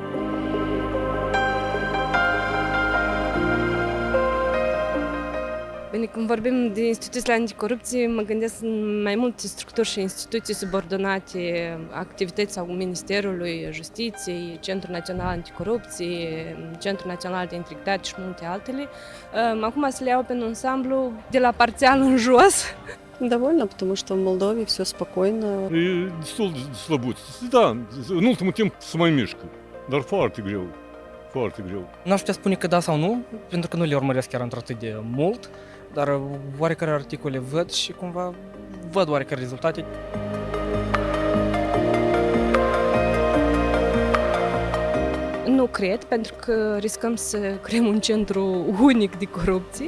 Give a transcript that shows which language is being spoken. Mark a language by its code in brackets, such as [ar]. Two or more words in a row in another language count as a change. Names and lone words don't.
[ro] Bine, când vorbim de instituțiile anticorupție, mă gândesc în mai multe structuri și instituții subordonate activității sau Ministerului Justiției, Centrul Național Anticorupție, Centrul Național de Integritate și multe altele. Acum să le iau pe un ansamblu de la parțial în jos. [ru] Довольно, потому что в Молдове все спокойно. [ro] E destul de slăbuț. Da, în ultimul timp se mai mișcă, dar foarte greu. Foarte greu. Nu aș putea spune că da sau nu, pentru că nu le urmăresc chiar într-atât de mult, dar oarecare articole văd și cumva văd oarecare rezultate. Nu cred, pentru că riscăm să creăm un centru unic de corupție.